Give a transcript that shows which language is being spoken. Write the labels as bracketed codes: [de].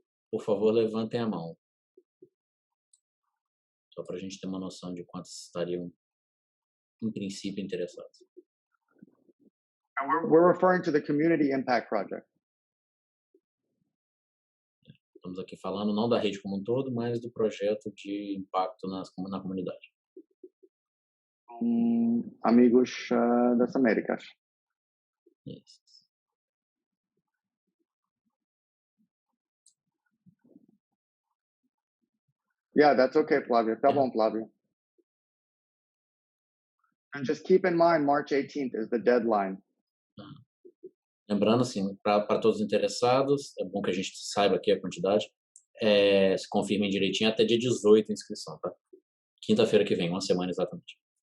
[pt] Por favor, levantem a mão. Só para a gente ter uma noção de quantos estariam, em princípio, interessados. [en] We're referring to the Community Impact Project. [pt] Estamos aqui falando não da rede como um todo, mas do projeto de impacto na comunidade. Amigos das Américas. [en] Yes. Yeah, that's okay, Flavio. [pt] Tá bom, [en] Flavio. And just keep in mind, March 18th is the deadline. [pt] Lembrando, assim, para todos os interessados, é bom que a gente saiba aqui a quantidade, se confirmem direitinho até dia 18 a inscrição, tá? Quinta-feira que vem, uma semana exatamente.